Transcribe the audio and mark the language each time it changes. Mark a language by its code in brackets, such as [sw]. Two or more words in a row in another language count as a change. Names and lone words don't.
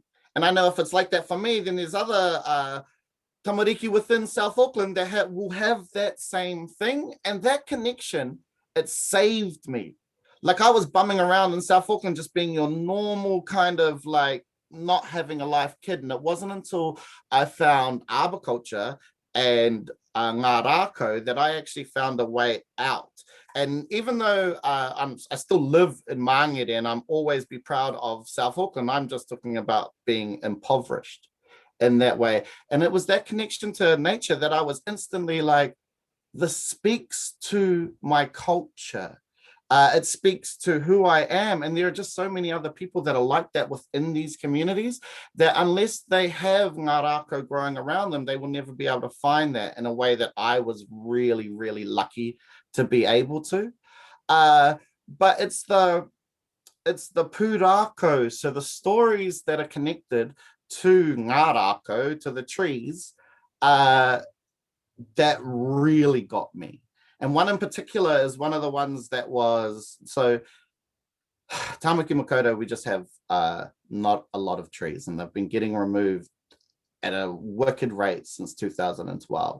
[en] And I know if it's like that for me, then there's other tamariki within South Auckland that will have that same thing. And that connection, it saved me. Like, I was bumming around in South Auckland just being your normal kind of like not having a life kid. And it wasn't until I found arboriculture and [mi] ngā rākau [en] that I actually found a way out. And even though I still live in Māngere and I'm always be proud of South Auckland, I'm just talking about being impoverished in that way. And it was that connection to nature that I was instantly like, this speaks to my culture. It speaks to who I am. And there are just so many other people that are like that within these communities that unless they have [mi] ngā rākau [en] growing around them, they will never be able to find that in a way that I was really, really lucky to be able to. But it's the pūrākau, so the stories that are connected to [mi] ngā rākau, [en] to the trees, that really got me. And one in particular is one of the ones that was, so Tāmaki Makaurau, we just have not a lot of trees, and they've been getting removed at a wicked rate since 2012.